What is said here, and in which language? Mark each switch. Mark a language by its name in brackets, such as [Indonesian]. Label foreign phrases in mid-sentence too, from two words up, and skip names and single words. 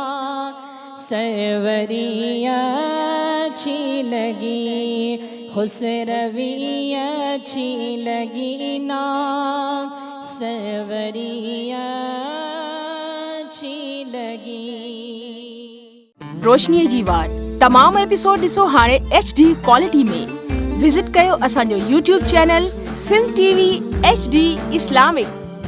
[Urdu] سروری اچھی لگی خسروی اچھی لگی نا سروری اچھی لگی. [Sindhi] روشنی جی वाट तमाम एपिसोड ॾिसो हाणे [English] HD quality [Sindhi] में. विज़िट कयो असांजो YouTube चैनल सिंध TV HD इस्लामिक.